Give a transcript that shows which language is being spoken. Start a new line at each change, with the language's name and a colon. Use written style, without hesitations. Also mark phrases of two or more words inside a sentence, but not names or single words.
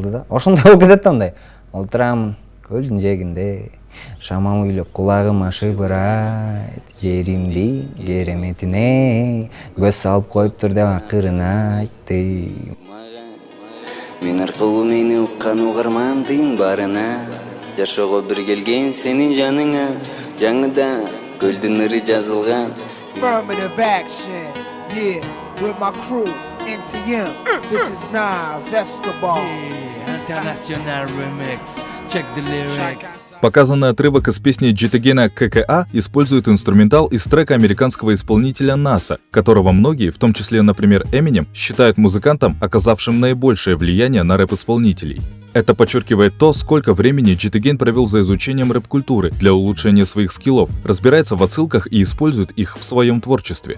Kyrgyz: Ошондой болуп кетет да, мындай. Олтурам, көлдүн жээгинде шамал үйлөп кулагым ашыбырайт, жеримдин кереметине көз салып коюптур деп акырын айтты. Мен аркылуу мени уккан угармандын барына, жашоого бир келген сенин жаныңа, жаңыда көлдүн ыры жазылган.
English: Affirmative action, yeah, with my crew, NTM. This is Nas Escobar. International remix. Check the lyrics.
Russian: Показанный отрывок из песни Джитагена ККА использует инструментал из трека американского исполнителя Наса, которого многие, в том числе, например, Эминем, считают музыкантом, оказавшим наибольшее влияние на рэп-исполнителей. Это подчеркивает то, сколько времени Джитаген провел за изучением рэп-культуры для улучшения своих скиллов, разбирается в отсылках и использует их в своем творчестве.